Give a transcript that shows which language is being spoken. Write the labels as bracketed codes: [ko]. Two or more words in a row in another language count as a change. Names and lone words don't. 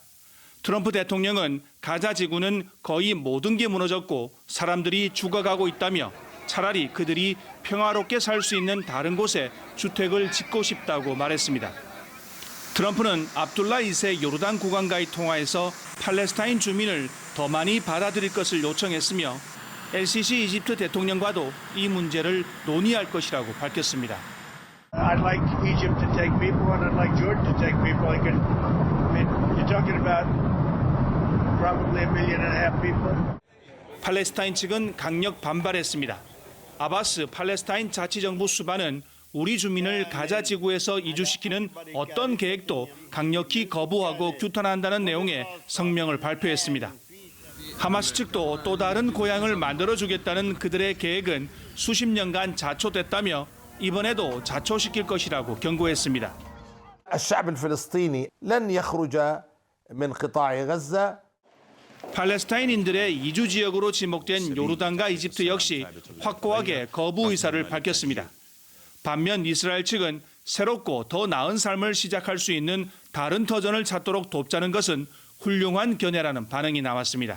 [ko] 트럼프 대통령은 가자 지구는 거의 모든 게 무너졌고 사람들이 죽어가고 있다며 차라리 그들이 평화롭게 살 수 있는 다른 곳에 주택을 짓고 싶다고 말했습니다. 트럼프는 압둘라 2세 요르단 국왕과의 통화에서 팔레스타인 주민을 더 많이 받아들일 것을 요청했으며 LCC 이집트 대통령과도 이 문제를 논의할 것이라고 밝혔습니다. [en] I'd like Egypt to take people and I'd like Jordan to take people. You're talking about probably 1.5 million people. [ko] 팔레스타인 측은 강력 반발했습니다. 아바스 팔레스타인 자치정부 수반은 우리 주민을 가자 지구에서 이주시키는 어떤 계획도 강력히 거부하고 규탄한다는 내용의 성명을 발표했습니다. 하마스 측도 또 다른 고향을 만들어주겠다는 그들의 계획은 수십 년간 자초됐다며 이번에도 자초시킬 것이라고 경고했습니다. [ar] الشعب الفلسطيني لن يخرج من قطاع غزة. [ko] 팔레스타인인들의 이주 지역으로 지목된 요르단과 이집트 역시 확고하게 거부 의사를 밝혔습니다. 반면 이스라엘 측은 새롭고 더 나은 삶을 시작할 수 있는 다른 터전을 찾도록 돕자는 것은 훌륭한 견해라는 반응이 나왔습니다.